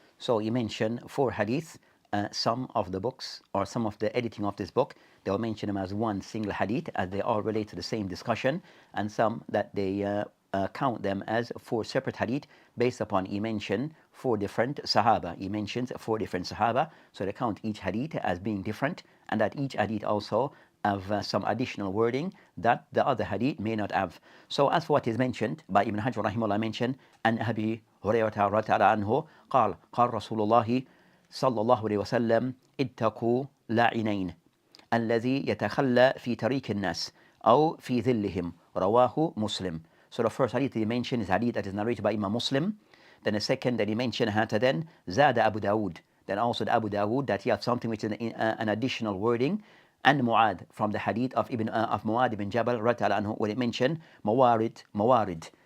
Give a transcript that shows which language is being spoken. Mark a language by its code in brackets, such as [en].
[en] So he mentioned 4 hadith. Some of the books or some of the editing of this book, they will mention them as one single hadith as they all relate to the same discussion, and some that they count them as 4 separate hadith based upon he mentioned 4 different sahaba. He mentions 4 different sahaba, so they count each hadith as being different, and that each hadith also have some additional wording that the other hadith may not have. So as for what is mentioned by Ibn Hajar rahimahullah mentioned, an Abi Hurairah radhiyallahu anhu [ar] قال رسول الله صلى الله عليه وسلم اتقوا لاعنين الذي يتخلى في طريق الناس أو في ظلهم رواه مسلم. [en] So the first hadith he mentioned is hadith that is narrated by Imam Muslim. Then the second that he mentioned then زاد Abu Dawud. Then also the Abu Dawud that he had something which is an additional wording, and Mu'adh from the hadith of Mu'adh ibn Jabal radhiyallahu anhu when it mentioned موارد.